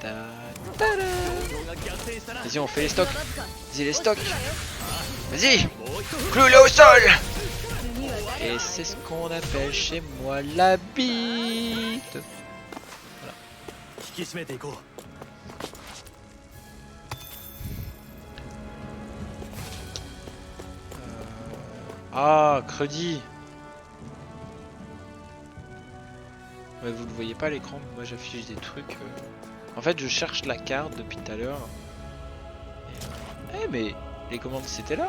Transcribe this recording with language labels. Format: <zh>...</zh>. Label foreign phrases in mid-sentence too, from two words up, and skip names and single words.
<fr>Vas-y, on fait les stocks. Vas-y, les stocks. Vas-y. Clou-le au sol. Et c'est ce qu'on appelle chez moi la bite.</fr> <ja>引き締めていこう。</ja> <fr>Ah, crédit. Ouais, vous le voyez pas à l'écran, mais moi j'affiche des trucs. En fait, je cherche la carte depuis tout à l'heure. Eh, mais les commandes c'était là.</fr>